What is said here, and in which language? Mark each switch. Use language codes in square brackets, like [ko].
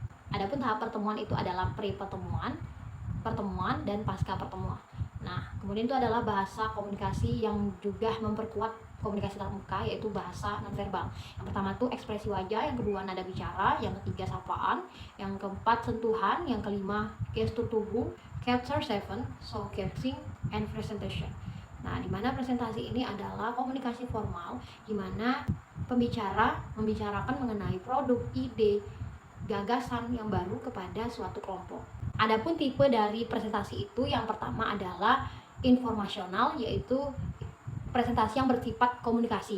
[id] Adapun tahap pertemuan itu adalah pre-pertemuan, pertemuan, dan pasca pertemuan. Nah, kemudian itu adalah bahasa komunikasi yang juga memperkuat komunikasi tatap muka, yaitu bahasa nonverbal. Yang pertama itu ekspresi wajah, yang kedua nada bicara, yang ketiga sapaan, yang keempat sentuhan, yang kelima gestur tubuh. [en] Chapter 7, showcasing and presentation. [id] Nah, di mana presentasi ini adalah komunikasi formal, di mana pembicara membicarakan mengenai produk, ide, gagasan yang baru kepada suatu kelompok. Adapun tipe dari presentasi itu, yang pertama adalah informasional, yaitu presentasi yang bersifat komunikasi.